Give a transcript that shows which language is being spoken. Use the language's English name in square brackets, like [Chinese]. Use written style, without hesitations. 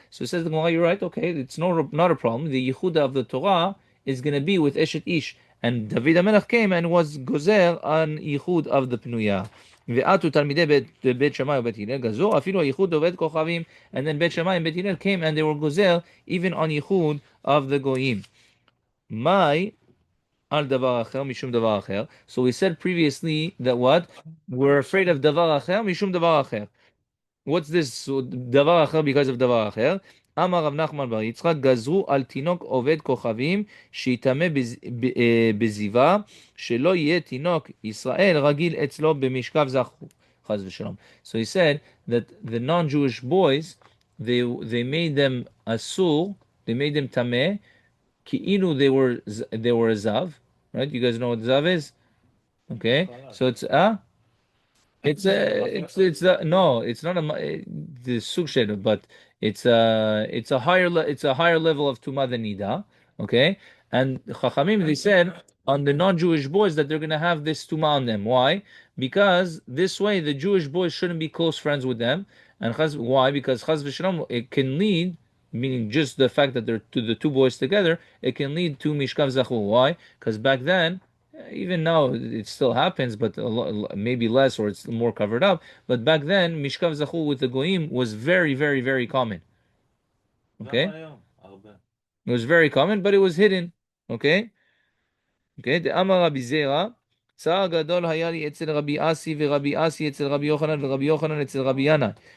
[English] So says the Gemara, you're right, okay, it's not a problem. The yichud of the Torah is going to be with eshet ish. And David HaMelech came and was gozer on yichud of the pnuya. [Hebrew] ועטו תלמידי בית שמאי ובית הלל גזרו אפילו הייחוד עובד כוכבים, and then בית שמאי and בית הלל came and they were gozer even on yichud of the goyim. מאי על דבר אחר משום דבר אחר. [English] So we said previously that what? We're afraid of דבר אחר משום דבר אחר. What's this דבר אחר because of דבר אחר? [Hebrew] אמר רב נחמן בר יצחק, גזרו על תינוק עובד כוכבים שיטמא בזיווה, שלא יהיה תינוק ישראל רגיל אצלו במשכב זכו. חס ושלום. [English] So he said that the non-Jewish boys, they made them asur, they made them tameh, כאילו they were a zav, right? You guys know what zav is? Okay, so it's it's no, it's not the sukshed, but it's a higher level of tuma than nida. Okay, and Chachamim they said on the non-Jewish boys that they're gonna have this tuma on them. Why? Because this way the Jewish boys shouldn't be close friends with them. And why? Because chaz v'shalom it can lead, meaning just the fact that they're the two boys together, it can lead to mishkav zachu. Why? Because back then, even now it still happens, but maybe less, or it's more covered up. But back then, mishkav zachul with the goyim was very, very, very common. Okay, it was very common, but it was hidden. Okay, okay. [Hebrew] The Amar Rabbi Zera, צער גדול היה לי אצל רבי אסי ורבי אסי אצל רבי יוחנן ורבי יוחנן אצל רבי ינאי.